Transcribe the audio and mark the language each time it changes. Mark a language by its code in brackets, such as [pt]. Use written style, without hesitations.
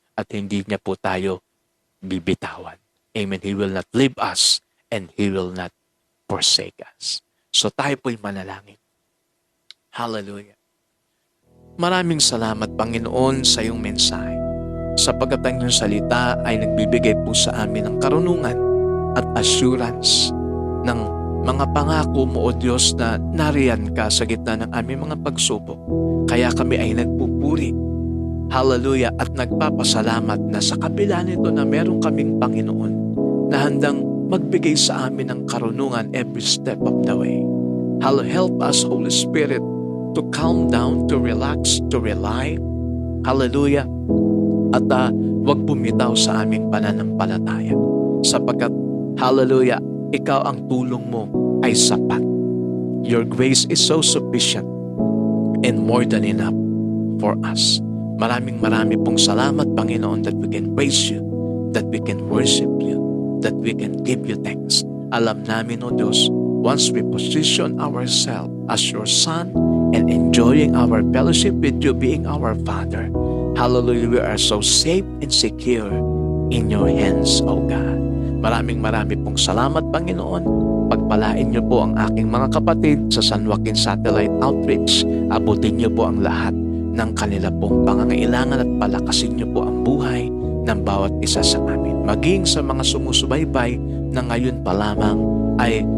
[tl] At hindi niya po tayo bibitawan. Amen. [en] He will not leave us and He will not forsake us. [tl] So tayo po'y manalangin. Hallelujah. Maraming salamat, Panginoon, sa iyong mensahe. Sapagkat ang iyong salita ay nagbibigay po sa amin ng karunungan at assurance ng mga pangako mo, O Diyos, na nariyan ka sa gitna ng aming mga pagsubok. Kaya kami ay nagpupuri, hallelujah, at nagpapasalamat na sa kabila nito na meron kaming Panginoon na handang magbigay sa amin ng karunungan [en] every step of the way. Help us, Holy Spirit, to calm down, to relax, to rely, hallelujah, [tl] at wag bumitaw sa aming pananampalataya. Sapagkat, hallelujah, ikaw ang tulong mo ay sapat. [en] Your grace is so sufficient and more than enough for us. [tl] Maraming pong salamat, Panginoon, [en] that we can praise you, that we can worship you, that we can give you thanks. [tl] Alam namin, O Diyos, [en] once we position ourselves as your Son and enjoying our fellowship with you being our Father, hallelujah, we are so safe and secure in your hands, O God. [tl] Maraming pong salamat, Panginoon. Pagpalain niyo po ang aking mga kapatid sa San Joaquin Satellite Outreach. Abutin niyo po ang lahat ng kanila pong pangangailangan at palakasin niyo po ang buhay ng bawat isa sa amin. Maging sa mga sumusubaybay na ngayon pa lamang ay